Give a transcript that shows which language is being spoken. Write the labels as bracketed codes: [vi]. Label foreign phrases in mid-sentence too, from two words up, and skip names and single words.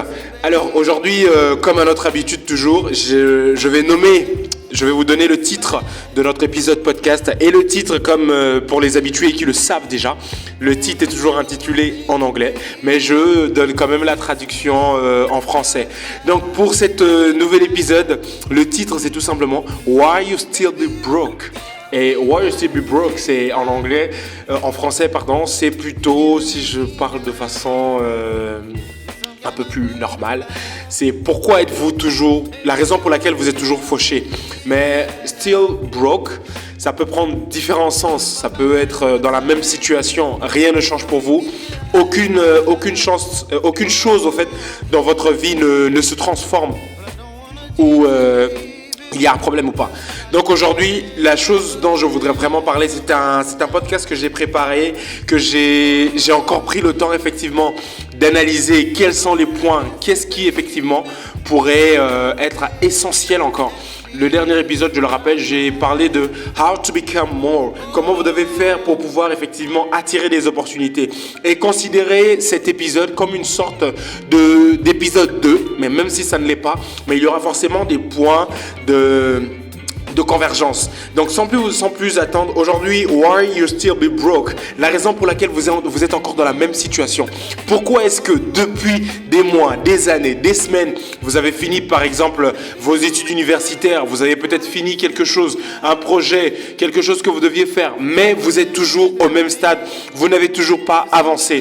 [fr] Alors aujourd'hui, comme à notre habitude toujours, je vais vous donner le titre de notre épisode podcast et le titre, comme pour les habitués qui le savent déjà, le titre est toujours intitulé en anglais, mais je donne quand même la traduction en français. Donc pour cet nouvel épisode, le titre c'est tout simplement Why You Still Be Broke. Et Why You Still Be Broke, c'est en anglais, en français pardon, c'est plutôt, si je parle de façon un peu plus normale, c'est pourquoi êtes-vous toujours, la raison pour laquelle vous êtes toujours fauché. [en] Mais still broke, [fr] ça peut prendre différents sens. Ça peut être dans la même situation, rien ne change pour vous, aucune chose au fait dans votre vie ne se transforme ou il y a un problème ou pas. Donc aujourd'hui, la chose dont je voudrais vraiment parler, c'est un podcast que j'ai préparé, que j'ai encore pris le temps effectivement d'analyser quels sont les points, qu'est-ce qui effectivement pourrait être essentiel encore. Le dernier épisode, je le rappelle, j'ai parlé de [en] how to become more, [fr] comment vous devez faire pour pouvoir effectivement attirer des opportunités et considérer cet épisode comme une sorte d'épisode 2, mais même si ça ne l'est pas, mais il y aura forcément des points de convergence. Donc sans plus attendre, aujourd'hui, why you still be broke, la raison pour laquelle vous êtes encore dans la même situation. Pourquoi est-ce que depuis des mois, des années, des semaines, vous avez fini par exemple vos études universitaires, vous avez peut-être fini quelque chose, un projet, quelque chose que vous deviez faire, mais vous êtes toujours au même stade, vous n'avez toujours pas avancé.